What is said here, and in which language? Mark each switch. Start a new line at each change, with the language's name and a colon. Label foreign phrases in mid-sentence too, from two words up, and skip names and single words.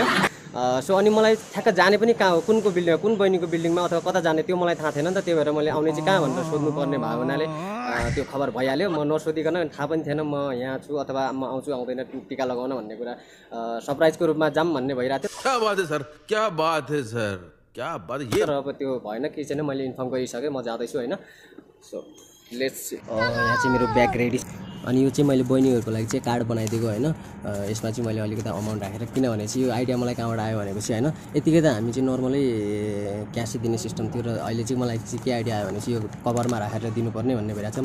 Nepali: सो अनि मलाई ठ्याक्क जाने पनि कहाँ हो, कुनको बिल्डिङ, कुन बहिनीको बिल्डिङमा अथवा कता जाने त्यो मलाई थाहा थिएन नि त। त्यही भएर मैले आउने चाहिँ कहाँ भनेर सोध्नुपर्ने भएको हुनाले त्यो खबर भइहाल्यो। म नसोधिकन थाहा पनि थिएन म यहाँ छु अथवा म आउँछु आउँदैन टिका लगाउन भन्ने कुरा सरप्राइजको रूपमा जाम भन्ने भइरहेको थियो।
Hindi: क्या बात है सर, क्या बात है सर, क्या बात है।
Nepali: तर अब त्यो भएन, केही छैन, मैले इन्फर्म गरिसकेँ, म जाँदैछु होइन।
English: so let's
Nepali: यहाँ चाहिँ मेरो ब्याग रेडी। अनि यो चाहिँ मैले बहिनीहरूको लागि चाहिँ कार्ड बनाइदिएको होइन। यसमा चाहिँ मैले अलिकति अमाउन्ट राखेर, किनभने चाहिँ यो आइडिया मलाई कहाँबाट आयो भनेपछि होइन, यतिकै त हामी चाहिँ नर्मलै क्यासै दिने सिस्टम थियो र अहिले चाहिँ मलाई चाहिँ के आइडिया आयो भने चाहिँ यो कभरमा राखेर दिनुपर्ने भन्ने भइरहेको छ।